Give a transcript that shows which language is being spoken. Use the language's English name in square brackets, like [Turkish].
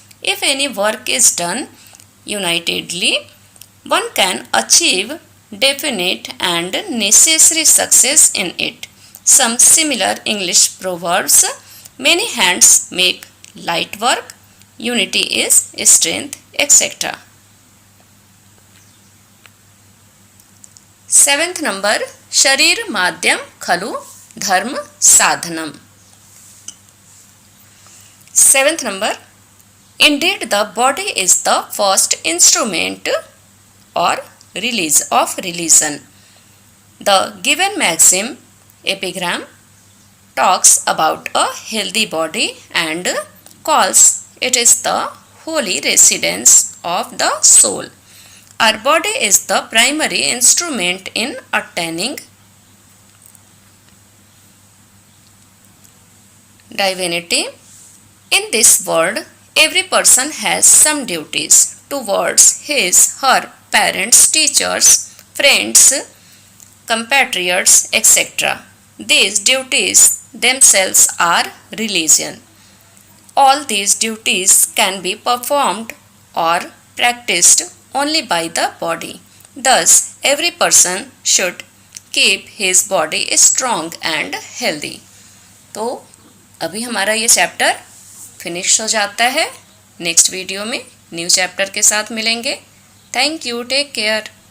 [English] If any work is done unitedly, one can achieve definite and necessary success in it. Some similar English proverbs: many hands make light work, unity is strength, etc. [Sanskrit] 7th number शरीर माध्यम खलु धर्म साधनम। [English] 7th number, indeed the body is the first instrument or release of religion. The given maxim epigram talks about a healthy body and calls it is the holy residence of the soul. Our body is the primary instrument in attaining divinity. In this world, every person has some duties towards his, her parents, teachers, friends, compatriots, etc. These duties themselves are religion. All these duties can be performed or practiced only by the body. Thus, every person should keep his body strong and healthy. [Hindi] तो अभी हमारा ये chapter finish हो जाता है। Next video में new chapter के साथ मिलेंगे। Thank you, take care.